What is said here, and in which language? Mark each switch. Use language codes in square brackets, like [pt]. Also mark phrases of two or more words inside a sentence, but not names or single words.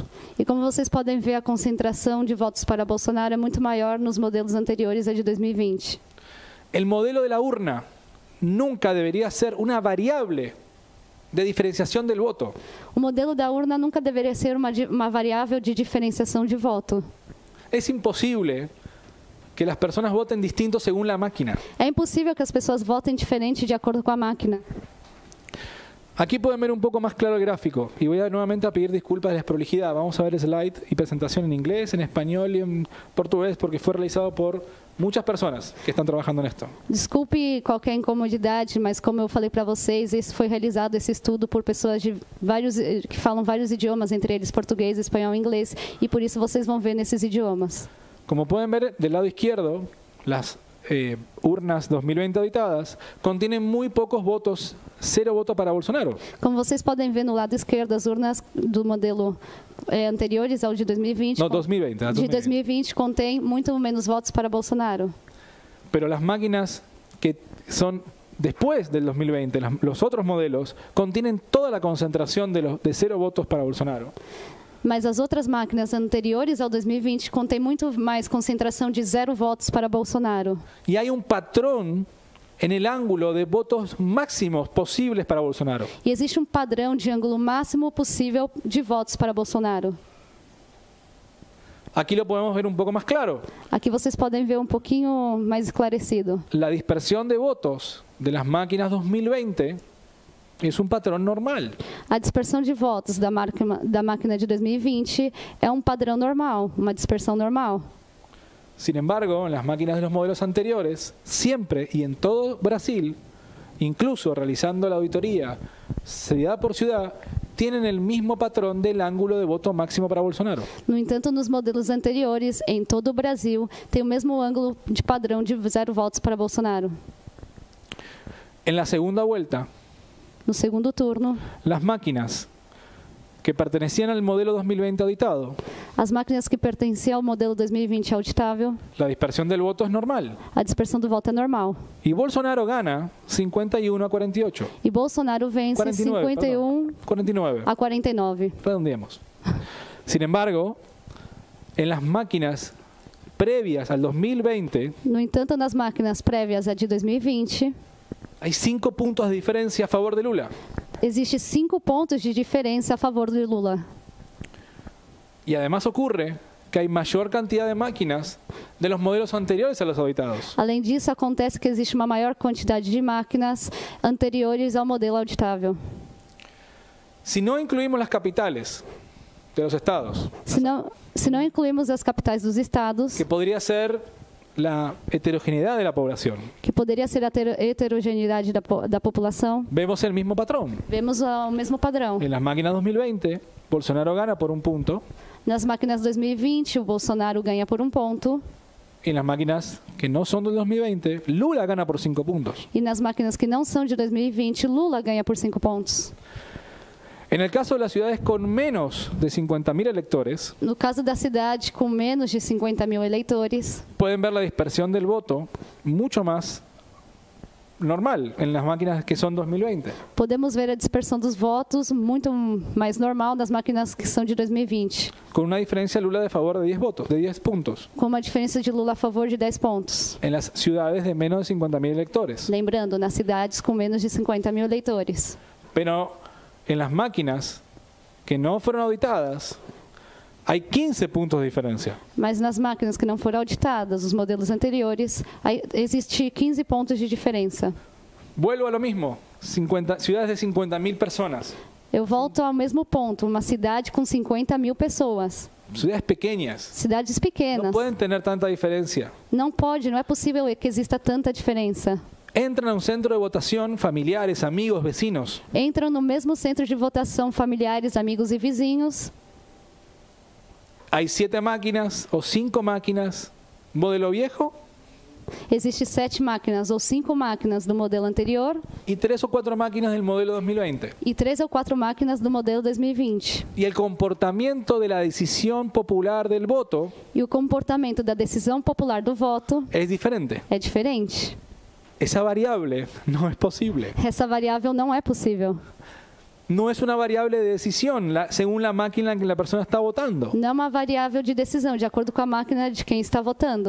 [pt] E como vocês podem ver, a concentração de votos para Bolsonaro é muito maior nos modelos anteriores a de 2020. [es] El modelo de la urna nunca debería ser una variable de diferenciación del voto. [pt] O modelo da urna nunca deveria ser uma variável de diferenciação de voto. [es] Es imposible que las personas voten distinto según la máquina. [pt] É impossível que as pessoas votem diferente de acordo com a máquina. [es] Aquí pueden ver un poco más claro el gráfico y voy nuevamente a pedir disculpas de la desprolijidad. Vamos a ver slide y presentación en inglés, en español y en portugués porque fue realizado por muchas personas que están trabajando en esto. [pt] Desculpe qualquer incomodidade, mas como eu falei para vocês, esse estudo por pessoas que falam vários idiomas, entre eles português, espanhol e inglês, e por isso vocês vão ver nesses idiomas. [es] Como pueden ver del lado izquierdo, las urnas 2020 auditadas contienen muy pocos votos, 0 votos para Bolsonaro. [pt] Como vocês podem ver no lado esquerdo, as urnas do modelo anteriores ao de 2020, No, 2020. de 2020 contém muito menos votos para Bolsonaro. [es] Pero las máquinas que son después del 2020, los otros modelos, contienen toda la concentración de 0 votos para Bolsonaro. [pt] Mas as outras máquinas anteriores ao 2020 contêm muito mais concentração de 0 votos para Bolsonaro. [es] Y hay un patrón en el ángulo de votos máximos posibles para Bolsonaro. [pt] E existe padrão de ângulo máximo possível de votos para Bolsonaro. [es] Aquí lo podemos ver un poco más claro. [pt] Aqui vocês podem ver pouquinho mais esclarecido. [es] La dispersión de votos de las máquinas 2020 es un patrón normal. [pt] A dispersão de votos da máquina de 2020 é padrão normal, uma dispersão normal. [es] Sin embargo, en las máquinas de los modelos anteriores, siempre y en todo Brasil, incluso realizando la auditoría ciudad por ciudad, tienen el mismo patrón del ángulo de voto máximo para Bolsonaro. [pt] No entanto, nos modelos anteriores, em todo o Brasil, tem o mesmo ângulo de padrão de 0 votos para Bolsonaro. [es] En la segunda vuelta, [pt] no segundo turno, [es] las máquinas que pertenecían al modelo 2020 auditado, [pt] as máquinas que pertenciam ao modelo 2020 auditável, [es] la dispersión del voto es normal. [pt] A dispersão do voto é normal. [es] Y Bolsonaro gana 51 a 48. [pt] E Bolsonaro vence 49, 49 a 49. [es] Redondeemos. Sin embargo, en las máquinas previas al 2020, [pt] no entanto, nas máquinas prévias a de 2020, [es] hay 5 puntos de diferencia a favor de Lula. [pt] Existe 5 pontos de diferença a favor de Lula. [es] Y además ocurre que hay mayor cantidad de máquinas de los modelos anteriores a los auditados. [pt] Além disso, acontece que existe uma maior quantidade de máquinas anteriores ao modelo auditável. [es] Si no incluimos las capitales de los estados, [pt] se não incluímos as capitais dos estados, [es] que podría ser la heterogeneidad de la población, [pt] que poderia ser a heterogeneidade da população, [es] vemos el mismo patrón. [pt] Vemos o mesmo padrão. [es] En las máquinas 2020, Bolsonaro gana por 1 punto. [pt] Nas máquinas 2020, o Bolsonaro ganha por 1 ponto. [es] En las máquinas que no son del 2020, Lula gana por 5 puntos. [pt] E nas máquinas que não são de 2020, Lula ganha por 5 pontos. [es] En el caso de las ciudades con menos de 50.000 electores, [pt] no caso da cidade com menos de 50.000 eleitores, [es] pueden ver la dispersión del voto mucho más normal en las máquinas que son 2020. [pt] Podemos ver a dispersão dos votos muito mais normal nas máquinas que são de 2020. [es] Con una diferencia Lula de favor de 10 votos, de 10 puntos. [pt] Com uma diferença de Lula a favor de 10 pontos. [es] En las ciudades de menos de 50.000 electores. [pt] Lembrando, nas cidades com menos de 50.000 eleitores. [es] Pero en las máquinas que no fueron auditadas, hay 15 puntos de diferencia. [pt] Mas nas máquinas que não foram auditadas, os modelos anteriores, aí existe 15 pontos de diferença. [es] Vuelvo a lo mismo, ciudades de 50.000 personas, [pt] Eu volto ao mesmo ponto, uma cidade com 50.000 pessoas, [es] ciudades pequeñas, [pt] cidades [es] no [pt] pequenas. [es] pueden tener tanta diferencia. [pt] Não pode, não é possível que exista tanta diferença. [es] Entran a un centro de votación familiares, amigos, vecinos. [pt] Entram no mesmo centro de votação familiares, amigos e vizinhos. [es] Hay 7 máquinas o 5 máquinas, modelo viejo, [pt] Existem 7 máquinas ou 5 máquinas do modelo anterior [es] y 3 o 4 máquinas del modelo 2020. [pt] e 3 ou 4 máquinas do modelo 2020. [es] Y el comportamiento de la decisión popular del voto [pt] E o comportamento da decisão popular do voto [es] es diferente. [pt] é diferente. [es] Esa variable no es posible. [pt] Essa variável não é possível. [es] No es una variable de decisión según la máquina en que la persona está votando. [pt] Não é uma variável de decisão, de acordo com a máquina de quem está votando.